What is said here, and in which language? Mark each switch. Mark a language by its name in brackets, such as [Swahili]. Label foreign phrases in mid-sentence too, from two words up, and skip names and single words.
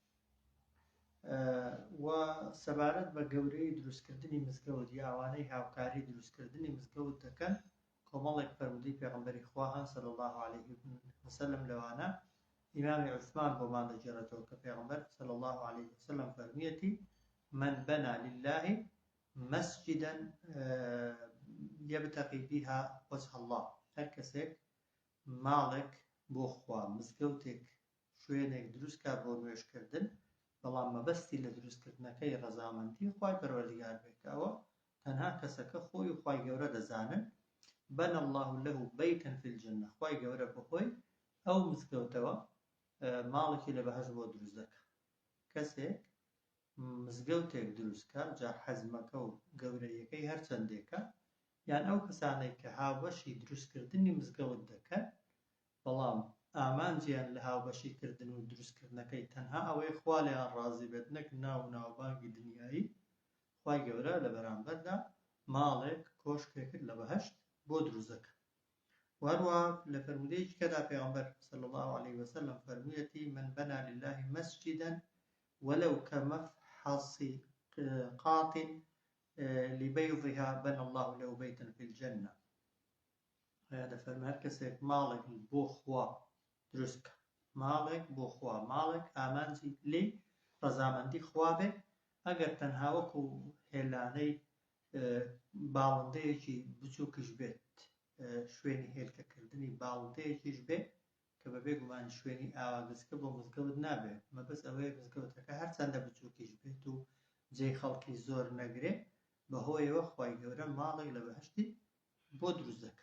[Central Kurdish] و سەبارەت بە گەورەی دروستکردنی مزگەوت یا ئەوانەی هاوکاری دروستکردنی مزگەوت دەکەن، کۆمەڵێک فەرمودەی پێغەمبەری خوا هەن [Arabic] صلی الله عليه وسلم. [Central Kurdish] لەوانە ئیمامی عوثمان بۆمان دەگێڕێتەوە کە پێغەمبەر [Arabic] صلی الله عليه وسلم [Central Kurdish] فەرموویەتی [Arabic] من بنى لله مسجدا يبتغي بها وجه الله. [Central Kurdish] هەر کەسێک ماڵێک بۆ خوا مزگەوتێک شوێنێک دروستکە بۆ نوێژکردن، بەڵام مەبەستی لە دروستکردنەکەی ڕەزامەندی خوای پەروەردیگار بێت، کە ئەوە تەنها کەسەکە خۆی و خوای گەورە دەزانن. [Arabic] بنى الله له بيتا في الجنة. [Central Kurdish] خوای گەورە بەهۆی ئەو مزگەوتەوە ماڵێکی لە بەهەشت بۆ دروست دەکات. کەسێک مزگەوتێک دروستکە، جا حەزمەکە و گەورەیەکەی هەرچەندێکە، یان ئەو کەسانێک کە هاوبەشی دروستکردنی مزگەوت دەکەن بەڵام ئامانجیان لە هاوبەشیکردن و دروستکردنەکەی تەنها ئەوەی خوا لێیان ڕازی بێت، نەک ناو و ناوبانگی دنیایی، خوای گەورە لە بەرامبەردا ماڵێک کۆشکێکت لە بەهەشت بۆ دروست دەکات. و هەروەها لە فەرمودەیەکی کەدا پێغەمبەر [Arabic] صلی الله عليه وسلم [Central Kurdish] فەرموویەتی [Arabic] من بنى لله مسجدا ولو كمفحص قاط لبيضها بنى الله له بيتا في الجنة. [Central Kurdish] هذا فەرمووی هەر کەسێک ماڵێک بۆ خوا دروستکە، ماڵێک بۆ خوا، ماڵێک ئامانجی لێی ڕەزامەندی خوا بێت، ئەگەر تەنها وەکو هێلانەی باڵندەیەکی بچووکش بێت، شوێنی هێلکەکردنی باڵندەیەکیش بێت کە بەبێ گومان شوێنی ئاواگزکە بۆ مزگەوت نابێت، مەبەست ئەوەیە مزگەوتەکە هەرچەندە بچووکیش بێت و جێی خەڵکی زۆر نەگرێت، بەهۆیەوە خوای گەورە ماڵێک لە بەهەشتی بۆ دروست دەکات.